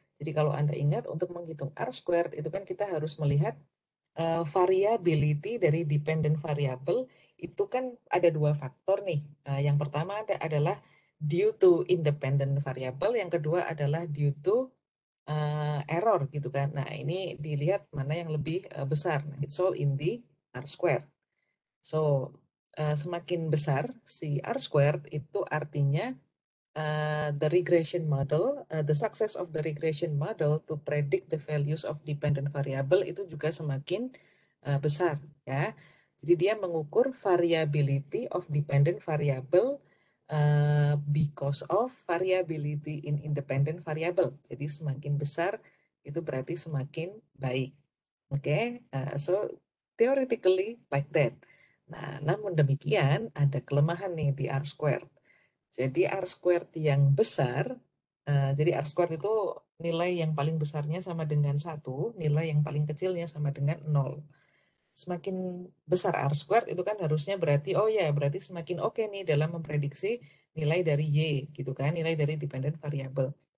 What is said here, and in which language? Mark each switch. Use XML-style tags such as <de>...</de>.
<id>Jadi kalau Anda ingat untuk menghitung R squared itu kan kita harus melihat variability dari dependent variable itu kan ada dua faktor nih. Yang pertama adalah</id> <en>due to independent variable,</en> <id>yang kedua adalah</id> <en>due to error</en> <id>gitu kan. Nah, ini dilihat mana yang lebih besar.</id> <en>Nah, it's all in the R squared. So,</en> <id>semakin besar si R squared itu artinya</id> <en>the regression model, the success of the regression model to predict the values of dependent variable</en> <id>itu juga semakin besar ya. Jadi dia mengukur</id> <en>variability of dependent variable because of variability in independent variable.</en> <id>Jadi semakin besar itu berarti semakin baik.</id> <en>Oke, so theoretically like that.</en> <id>Nah, namun demikian ada kelemahan nih di R squared. Jadi R squared yang besar, jadi R squared itu nilai yang paling besarnya sama dengan 1, nilai yang paling kecilnya sama dengan 0. Semakin besar R squared itu kan harusnya berarti, oh ya berarti semakin oke nih dalam memprediksi nilai dari Y gitu kan, nilai dari dependent variable.</id>